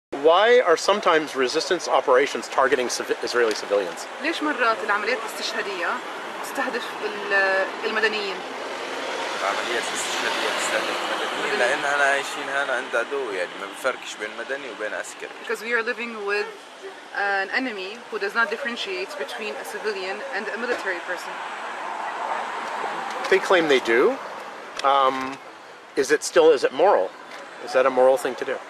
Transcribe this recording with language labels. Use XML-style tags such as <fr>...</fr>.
<en>Why are sometimes resistance operations targeting Israeli civilians?</en> <ar>ليش مرات العمليات الاستشهادية تستهدف المدنيين؟ العمليات الاستشهادية تستهدف المدنيين لأننا عايشين هنا عند عدو يعني ما بفرقش بين مدني وبين عسكري.</ar> <en>Because we are living with an enemy who does not differentiate between a civilian and a military person. They claim they do. Is it moral? Is that a moral thing to do?</en>